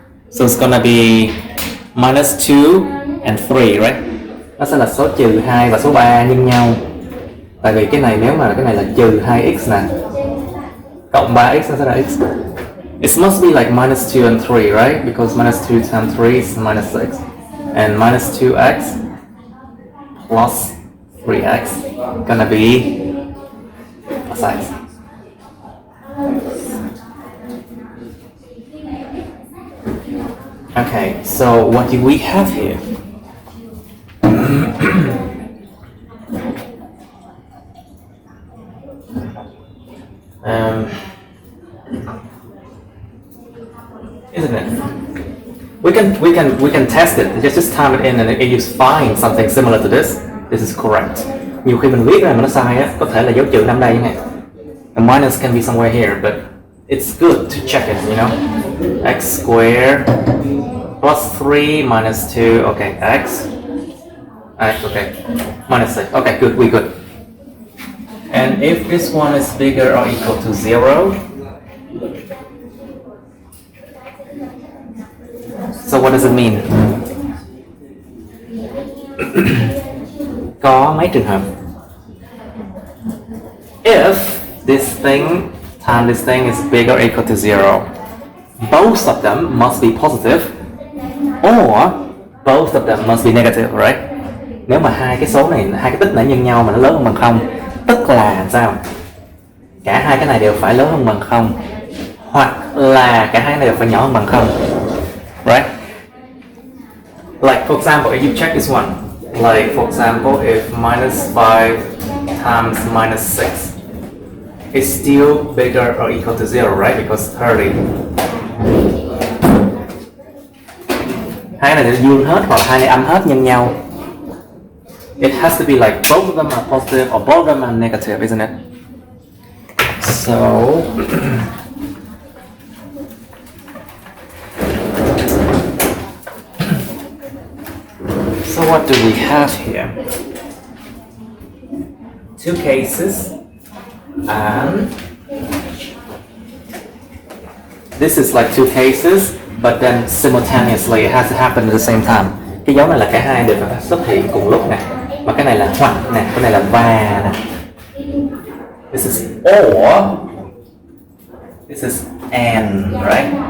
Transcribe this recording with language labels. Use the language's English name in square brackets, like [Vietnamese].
[English] So it's gonna be minus 2 and 3, right? [Vietnamese] Nó sẽ là số trừ 2 và số 3 nhân nhau. Tại vì cái này nếu mà cái này là trừ 2x nè, cộng 3x nó sẽ là x. [English] It must be like minus 2 and 3, right? Because minus 2 times 3 is minus 6. And minus 2x plus 3x gonna be plus x. Okay, so what do we have here? Isn't it? We can test it. Just time it in and it is find something similar to this. This is correct. [Vietnamese] Nhiều khi mình viết ra mà nó sai á, có thể là dấu trừ nằm đây này. [English] A minus can be somewhere here, but it's good to check it, you know. X squared plus 3 minus 2. Okay, x. Okay, minus 6. Okay, good. We good. And if this one is bigger or equal to 0, so what does it mean? [Vietnamese] Có mấy trường hợp. [English] If this thing times this thing is bigger or equal to 0, both of them must be positive, or both of them must be negative, right? [Vietnamese] Nếu mà hai cái số này, hai cái tích này nhân nhau mà nó lớn hơn bằng 0, tức là sao? Cả hai cái này đều phải lớn hơn bằng 0, hoặc là cả hai này đều phải nhỏ hơn bằng 0, right? [English] Like for example, if you check this one, like for example, if minus 5 times minus 6 is still bigger or equal to 0, right? Because 30. [Vietnamese] Hai này đều dương hết hoặc hai này âm hết nhân nhau. [English] It has to be like both of them are positive or both of them are negative, isn't it? So so what do we have here? Two cases, and this is like two cases, but then simultaneously it has to happen at the same time. [Vietnamese] Cái dấu này là cả hai đều phải xuất hiện cùng lúc nè, mà cái này là hoặc nè, cái này là và nè. [English] This is or, this is and, right?